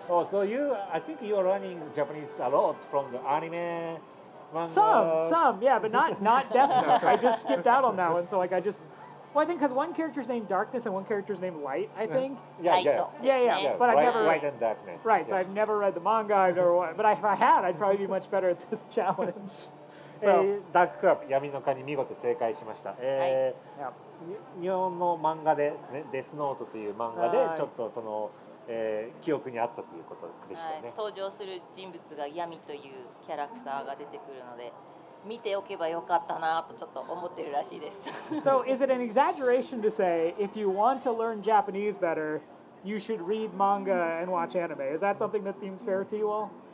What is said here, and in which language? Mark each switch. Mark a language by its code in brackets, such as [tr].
[en] Oh, so I think you are learning Japanese a lot from the anime, manga. Some, yeah, but not Death Note. I just skipped out on that one. So like I think because one character's named Darkness and one character's named Light. I think. Yeah. Yeah. But I've never. Light and darkness. Right. So Yeah. I've never read the manga. I've never. But if I had, I'd probably be much better at this challenge. So. [ja] ダーククラブ闇の蚊に見事正解しました。 [en] Yeah. [ja] 日本の漫画でですね、デスノートという漫画ではいちょっとその、記憶にあったということでしたはいね。登場する人物が闇というキャラクターが出てくるので見ておけばよかったなとちょっと思ってるらしいです。 [en] So is it an exaggeration to say if you want to learn Japanese better, you should read manga and watch anime? Is that something that seems fair to you all?